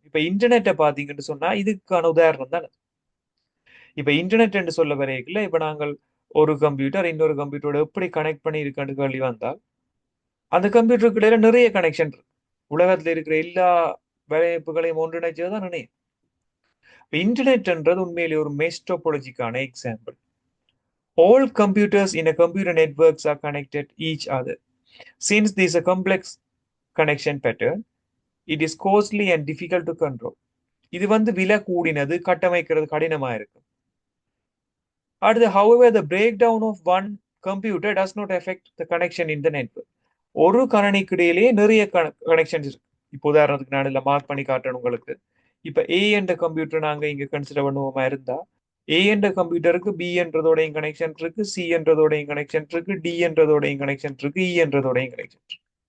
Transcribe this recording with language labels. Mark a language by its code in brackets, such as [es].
[ta] இப்ப இன்டர்நெட்டை பாத்தீங்கன்னு சொன்னா இதுக்கான உதாரணம் தான். இப்ப இன்டர்நெட் என்று சொல்ல வரைக்கல இப்ப நாங்கள் ஒரு கம்ப்யூட்டர் இன்னொரு கம்ப்யூட்டரோட எப்படி கனெக்ட் பண்ணி இருக்கான்னு கேள்வி வந்தால் அந்த கம்ப்யூட்டருக்கு இடையில நிறைய கனெக்ஷன் இருக்கு. உலகத்துல இருக்கிற எல்லா வலையமைப்புகளையும் ஒன்றிணைச்சதுதான் இன்டர்நெட் என்றது உண்மையிலே ஒரு mesh டோபாலஜிக்கான example. [en] All computers in a computer networks are connected each other. Since this is a complex connection pattern, it is costly and difficult to control. [ta] இது வந்து விலை கூடினது, கட்டமைக்கிறது கடினமா இருக்கு. [en] அடுத்து, however, the breakdown of one computer does not affect the connection in the network. [ta] ஒரு கணனிக்கு இடையிலேயே நிறைய connections இருக்கு. இப்போ உதாரணத்துக்கு நான் இதில் மார்க் பண்ணி காட்டுறேன் உங்களுக்கு. இப்போ ஏ என்ற கம்ப்யூட்டர் நாங்க இங்க கன்சிடர் பண்ணுவோமா இருந்தா, ஏ என்ற கம்ப்யூட்டருக்கு பி என்றதோடையும் கனெக்ஷன் இருக்கு, சி என்றதோடையும் கனெக்ஷன் இருக்கு, டி என்றதோடையும் கனெக்ஷன் இருக்கு, இ என்றதோடையும் கனெக்ஷன் இருக்கு.